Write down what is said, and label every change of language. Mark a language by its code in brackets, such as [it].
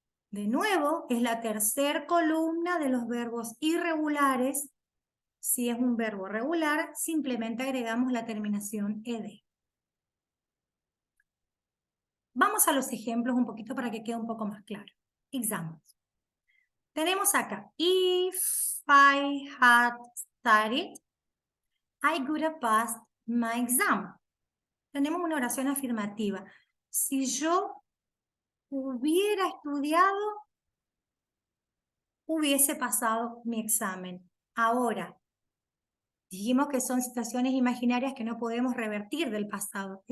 [es] De nuevo, es la tercera columna de los verbos irregulares. Si es un verbo regular, simplemente agregamos la terminación ed. Vamos a los ejemplos un poquito para que quede un poco más claro. [en] Examples. Tenemos acá, if I had studied, I would have passed my exam. [es] Tenemos una oración afirmativa. Si yo hubiera estudiado, hubiese pasado mi examen. Ahora, dijimos que son situaciones imaginarias que no podemos revertir del pasado.